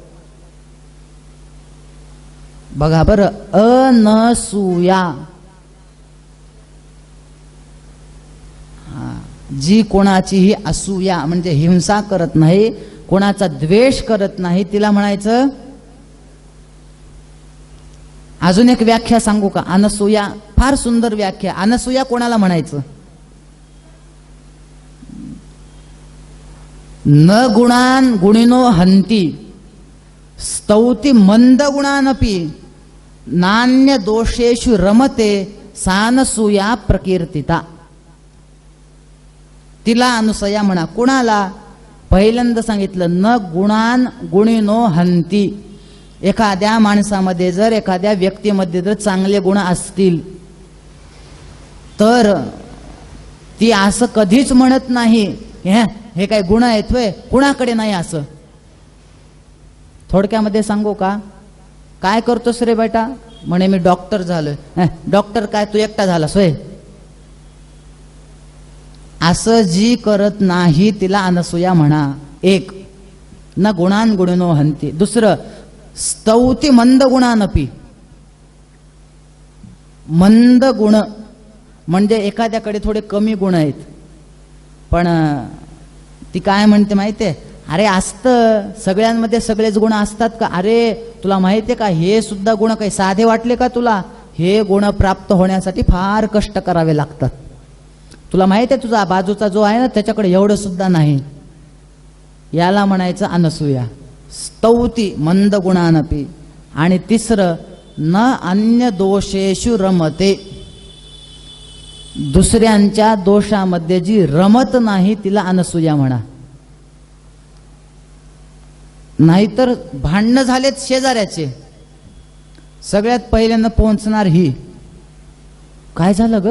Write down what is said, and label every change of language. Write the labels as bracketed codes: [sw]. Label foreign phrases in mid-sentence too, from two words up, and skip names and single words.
[mr] बघा बरं, अनसूया, जी कोणाचीही असूया म्हणजे हिंसा करत नाही, कोणाचा द्वेष करत नाही, तिला म्हणायचं. अजून एक व्याख्या सांगू का? अनसूया फार सुंदर व्याख्या. अनसूया कोणाला म्हणायचं? [sa] न गुणान गुणिनो हंती स्तौती मंद गुणानपि नान्य दोषेषु रमते सानसूया प्रकीर्तिता. [mr] तिला अनुसया म्हणा. कुणाला? पहिल्यांदा सांगितलं, [sa] न गुणान गुणिनो हंती. [mr] एखाद्या माणसामध्ये जर, एखाद्या व्यक्तीमध्ये जर चांगले गुण असतील तर ती असं कधीच म्हणत नाही, हे काय गुण आहेत व्हय, कुणाकडे नाही असं. थोडक्यामध्ये सांगू का? काय करतोस रे बेटा? म्हणे, मी डॉक्टर झालोय. डॉक्टर काय, तू एकटा झालास होय? असं जी करत नाही तिला अनसूया म्हणा. एक, [sa] न गुणान गुणिनो हंती. [mr] दुसरं, [sa] स्तौती मंद गुणानपी. [mr] मंद गुण म्हणजे एखाद्याकडे थोडे कमी गुण आहेत, पण ती काय म्हणते माहितीये, अरे असतं, सगळ्यांमध्ये सगळेच गुण असतात का? अरे तुला माहितीये का, हे सुद्धा गुण काही साधे वाटले का तुला? हे गुण प्राप्त होण्यासाठी फार कष्ट करावे लागतात. तुला माहिती आहे, तुझा बाजूचा जो आहे ना त्याच्याकडे एवढं सुद्धा नाही. याला म्हणायचं अनसूया. [sa] स्तौती मंद गुणानपी. [mr] आणि तिसरं, [sa] न अन्य दोषेषु रमते. [mr] दुसऱ्यांच्या दोषामध्ये जी रमत नाही तिला अनसूया म्हणा. नाहीतर भांडणं झालेत शेजाऱ्याचे, सगळ्यात पहिल्यांदा पोहोचणार ही. काय झालं ग?